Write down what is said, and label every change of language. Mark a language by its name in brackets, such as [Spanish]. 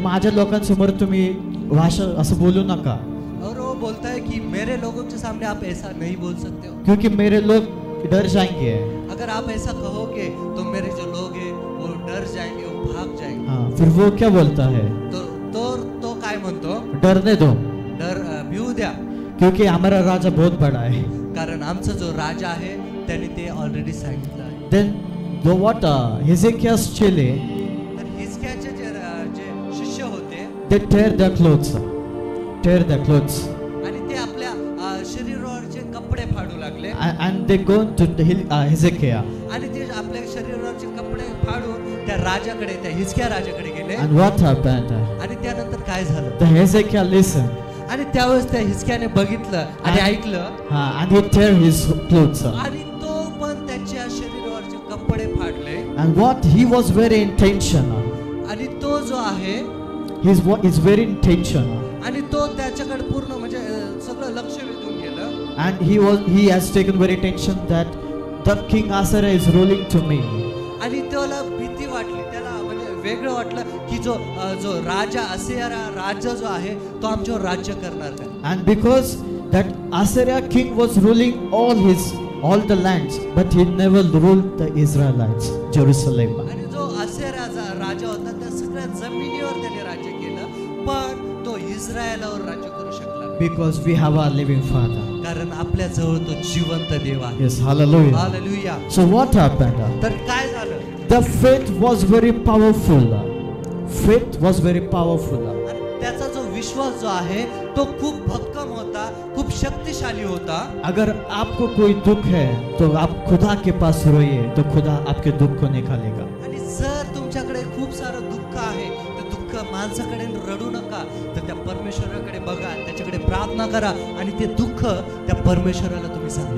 [Marathi] माझ्या लोकांसमोर तुम्ही भाषा असं बोलू नका. [Hindi] और वो बोलता है कि मेरे लोगों के सामने आप ऐसा नहीं बोल सकते हो, क्योंकि मेरे लोग डर जाएंगे. अगर आप ऐसा कहोगे तो मेरे जो लोग हैं वो डर जाएंगे, वो भाग जाएंगे. हाँ, फिर वो क्या बोलता है? [Marathi] तो काय म्हणतो? [Hindi] डरने दो, [Marathi] भिवू द्या, [Hindi] क्योंकि हमारा राजा बहुत बड़ा है. [Marathi] कारण आमचा जो राजा आहे त्याने ते ऑलरेडी सांगितलं आहे. [English] Then what Hezekiah's chile, [Marathi] तर हिजकियाचे जे शिष्य होते, [English] they tear their clothes. [Marathi] आणि ते आपल्या शरीरावरचे कपडे फाडू लागले. [English] And they go to Hezekiah. [Marathi] आणि ते आपल्या शरीरावरचे कपडे फाडून त्या राजाकडे, त्या हिजकिया राजाकडे गेले. [English] And what happened? [Marathi] आणि त्यानंतर काय झालं? [English] The Hezekiah listened. [Marathi] आणि त्यावेळेस त्या हिजकियाने बघितलं आणि ऐकलं. [English] And he tear his clothes. [Marathi] आणि तो पण त्याच्या शरीरावरचे कपडे फाडले. [English] And what he was very intentional. [Marathi] आणि तो जो आहे, [English] is very intentional. [Marathi] आणि तो त्याच्याकडे पूर्ण म्हणजे सगळं लक्ष वेधून गेलं. [English] And he has taken very attention that the king Asara is ruling to me. [Marathi] आणि त्याला भीती वाटली, त्याला म्हणजे वेगळं वाटलं की जो राजा असेरा राजा जो आहे तो आमच्यावर राज्य करणार काय. [English] And because that Assyria king was ruling all the lands, but he never ruled the Israelites, Jerusalem. [Marathi] आणि जो असेरा राजा होता त्या सगळ्या जमिनीवर त्याने राज्य केलं, पण तो इस्रायलावर राज्य करू शकला. [English] Because we have our living Father. [Marathi] कारण आपल्या जवळ तो जिवंत देव आहे. [English] Yes, hallelujah. Hallelujah. So what happened? [Marathi] तर काय झालं? [English] The faith was very powerful. Faith was very powerful. [Marathi] त्याचा जो विश्वास जो आहे तो खूप भक्कम होता, खूप शक्तिशाली होता. [Hindi] अगर आपको कोई दुख है तो आप खुदा के पास रोइए, तो खुदा आपके दुख को निकालेगा. [Marathi] आणि जर तुमच्याकडे खूप सारं दुःख आहे तर दुःख माणसाकडे रडू नका, तर त्या परमेश्वराकडे बघा, त्याच्याकडे प्रार्थना करा आणि ते दुःख त्या परमेश्वराला तुम्ही सांगा.